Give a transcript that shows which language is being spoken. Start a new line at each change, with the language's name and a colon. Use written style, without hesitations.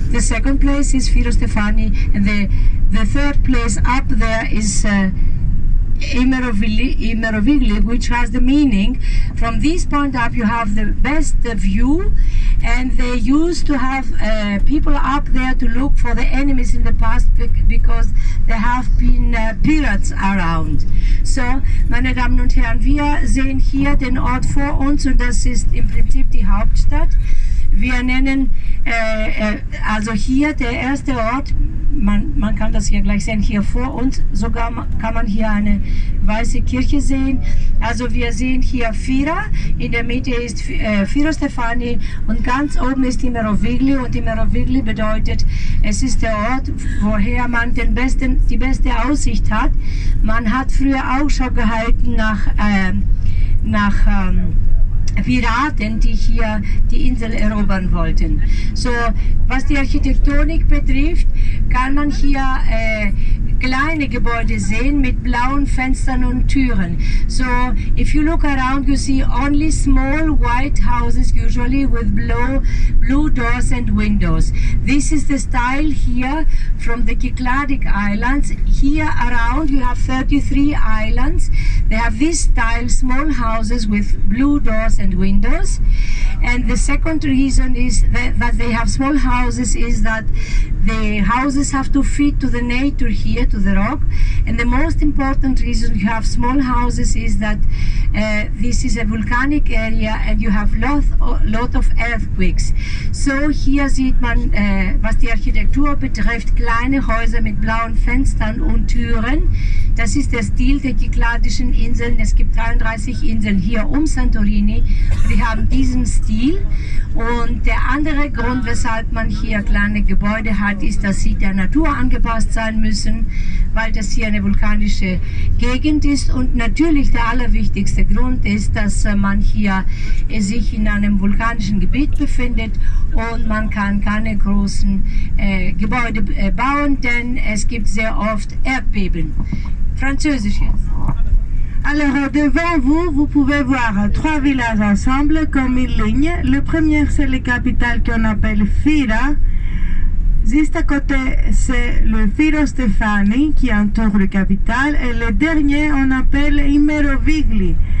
English: The second place is Firo Stefani, and the third place up there is Imerovigli, which has the meaning. From this point up, you have the best view. And they used to have people up there to look for the enemies in the past because there have been pirates around.
German: So, meine Damen und Herren, wir sehen hier den Ort vor uns und das ist im Prinzip die Hauptstadt. Wir nennen also hier der erste Ort, man kann das hier gleich sehen, hier vor uns sogar kann man hier eine weiße Kirche sehen. Also wir sehen hier Fira, in der Mitte ist Firo Stefani und ganz oben ist Imerovigli und Imerovigli bedeutet, es ist der Ort, woher man die beste Aussicht hat. Man hat früher Ausschau gehalten nach Piraten, die hier die Insel erobern wollten. So, was die Architektonik betrifft, kann man hier kleine Gebäude sehen mit blauen Fenstern und Türen.
English: So, if you look around, you see only small white houses, usually with blue doors and windows. This is the style here from the Cycladic Islands. Here around you have 33 islands. They have this style, small houses with blue doors and windows. And the second reason is that they have small houses is that the houses have to fit to the nature here, to the rock. And the most important reason you have small houses is that this is a volcanic area and you have lot of earthquakes.
German: So hier sieht man, was die Architektur betrifft, kleine Häuser mit blauen Fenstern und Türen. Das ist der Stil der Kykladischen Inseln. Es gibt 33 Inseln hier um Santorini. Die haben diesen Stil. Und der andere Grund, weshalb man hier kleine Gebäude hat, ist, dass sie der Natur angepasst sein müssen, weil das hier eine vulkanische Gegend ist. Und natürlich der allerwichtigste Grund ist, dass man hier sich in einem vulkanischen Gebiet befindet und man kann keine großen Gebäude bauen, denn es gibt sehr oft Erdbeben. Französisch jetzt.
French: Alors devant vous, vous pouvez voir trois villages ensemble comme une ligne. Le premier c'est la capitale qu'on appelle Fira. Juste à côté c'est le Firo Stefani qui entoure la capitale et le dernier on appelle Imerovigli.